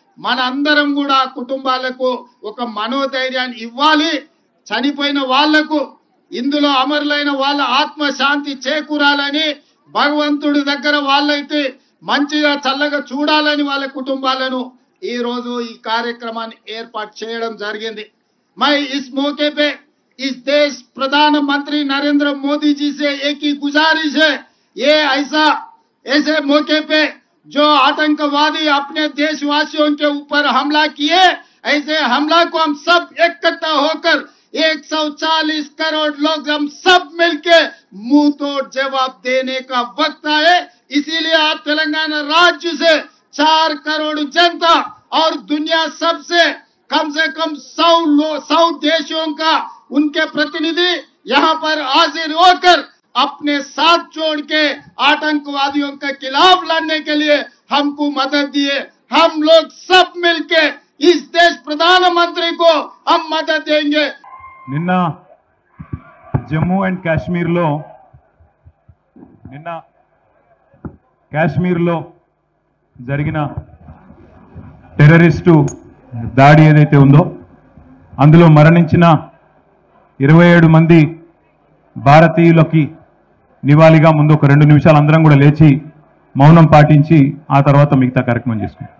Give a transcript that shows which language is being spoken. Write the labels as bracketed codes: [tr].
[te] మన అందరం కూడా ఆ కుటుంబాలకు ఒక మనోధైర్యాన్ని ఇవ్వాలి. చనిపోయిన వాళ్లకు ఇందులో అమరులైన వాళ్ళ ఆత్మశాంతి చేకూరాలని భగవంతుడి దగ్గర వాళ్ళైతే మంచిగా చల్లగా చూడాలని వాళ్ళ కుటుంబాలను ఈ రోజు ఈ కార్యక్రమాన్ని ఏర్పాటు చేయడం జరిగింది. [hi] मैं इस मौके पे इस देश प्रधानमंत्री नरेंद्र मोदी जी से एक ही गुजारिश है, ये ऐसे मौके पे जो आतंकवादी अपने देशवासियों के ऊपर हमला किए, ऐसे हमला को हम सब इकट्ठा होकर 140 करोड़ लोग हम सब मिलके मुंह तोड़ जवाब देने का वक्त आए. इसीलिए आज तेलंगाना राज्य से 4 करोड़ जनता और दुनिया सबसे कम से कम 100 देशों का उनके प्रतिनिधि यहाँ पर हाजिर होकर अपने साथ जोड़ के आतंकवादियों के खिलाफ लड़ने के लिए हमको मदद दिए. हम लोग सब मिलके इस देश प्रधानमंत्री को हम मदद देंगे. [te] నిన్న జమ్మూ అండ్ కాశ్మీర్లో జరిగిన టెర్రరిస్టు దాడి ఏదైతే ఉందో అందులో మరణించిన 27 మంది భారతీయులకి నివాళిగా ముందు ఒక 2 నిమిషాలు అందరం కూడా లేచి మౌనం పాటించి ఆ తర్వాత మిగతా కార్యక్రమం చేసుకుంటాం.